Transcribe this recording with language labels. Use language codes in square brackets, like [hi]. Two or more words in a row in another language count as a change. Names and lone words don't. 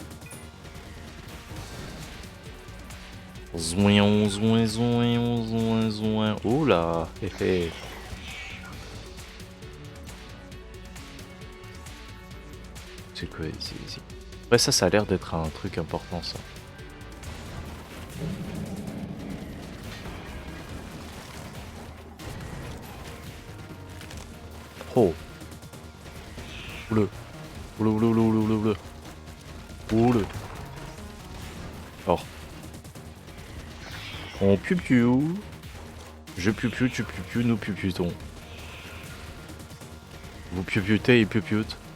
[fr] Zouin, zouin, zouin, zouin, zouin. Oh là, hé hé. C'est quoi ici? Après ça a l'air d'être un truc important ça. Oh. Oule. Oule, oule, oule, oule, oule, oule. Oule. Oh. On piou-piou. Je piou-piou, tu piou-piou, nous piou-piou-tons. Vous piou-piou-tez et piou-piou-t.